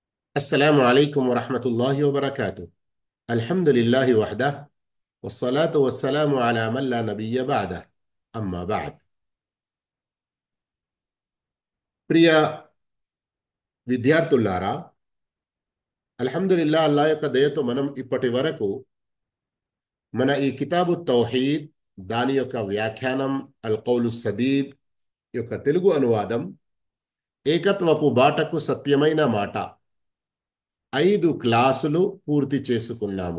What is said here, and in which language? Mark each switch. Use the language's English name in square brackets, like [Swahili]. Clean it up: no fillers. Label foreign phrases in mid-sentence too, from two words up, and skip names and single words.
[Arabic] السلام عليكم ورحمة الله وبركاته. الحمد لله وحده والصلاة والسلام على من لا نبي بعده. أما بعد. [Telugu] ప్రియ విద్యార్థులారా, అల్హమ్దులిల్లాహ్ అల్లాహ్ యొక్క దయతో మనం ఇప్పటి వరకు మన ఈ కితాబు తౌహీద్ దాని యొక్క వ్యాఖ్యానం అల్ కౌలు సదీద్ యొక్క తెలుగు అనువాదం ఏకత్వపు బాటకు సత్యమైన మాట 5 క్లాసులు పూర్తి చేసుకున్నాము.